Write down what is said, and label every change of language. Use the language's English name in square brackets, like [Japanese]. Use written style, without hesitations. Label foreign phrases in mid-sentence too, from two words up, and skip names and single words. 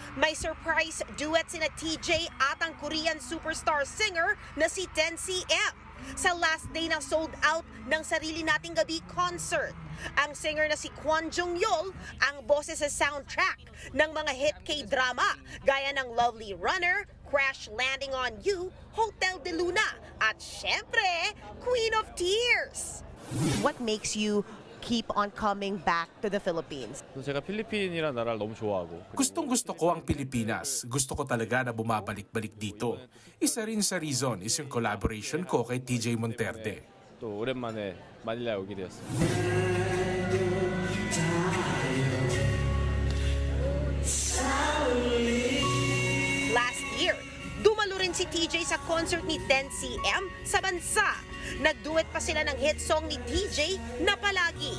[Filipino] May surprise duet sina TJ at ang [English] Korean superstar singer [Filipino] na si 10cm sa [English] last day [Filipino] na [English] sold out [Filipino] ng Sarili Nating Gabi concert. Ang singer na si Kwon Jung-yeol ang boses sa soundtrack ng mga [English] hit K-drama [Filipino] gaya ng Lovely Runner, Crash Landing on You, Hotel de Luna at syempre, Queen of Tears. [English] What makes you keep on coming back to the Philippines? [Korean] 제가 필리핀이라는 나라를 너무 좋아하고 [Filipino] Gustong-gusto ko ang Pilipinas. Gusto ko talaga na bumabalik-balik dito. Isa rin sa [English] reason is [Filipino] yung collaboration ko kay TJ Monterde. [Korean] 또 오랜만에 마닐라에 오게 되었습니다. [English] Last year, [Filipino] dumalo rin si TJ sa concert ni 10cm sa bansa. Nagduet pa sila ng [English] hit song [Filipino] ni TJ na Palagi.